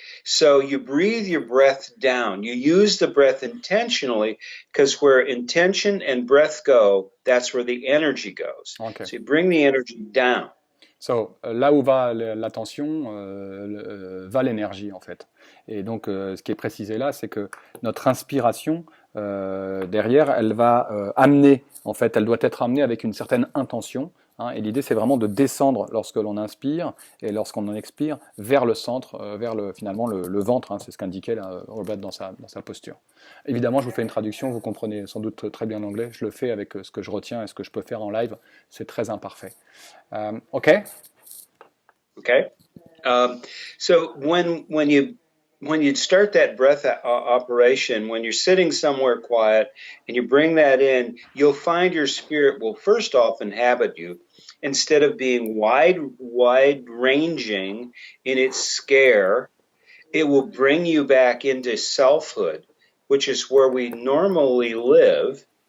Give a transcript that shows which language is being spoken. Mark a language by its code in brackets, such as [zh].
[en] So you breathe your breath down. You use the breath intentionally because where intention and breath go, that's where the energy goes. Okay. So you bring the energy down. [fr] So, là où va l'attention, va l'énergie en fait. Et donc, ce qui est précisé là, c'est que notre inspiration, derrière, elle va amener, en fait, elle doit être amenée avec une certaine intention. Hein, et l'idée, c'est vraiment de descendre lorsque l'on inspire et lorsqu'on en expire vers le centre, vers finalement le ventre. Hein, c'est ce qu'indiquait Robert dans sa posture. Évidemment, je vous fais une traduction. Vous comprenez sans doute très bien l'anglais. Je le fais avec ce que je retiens et ce que je peux faire en live. C'est très imparfait. Okay. [en] Okay. So when you start that breath operation, when you're sitting somewhere quiet and you bring that in, you'll find your spirit will first off inhabit you. Instead of being wide ranging in its scare, it will bring you back into selfhood, which is where we normally live.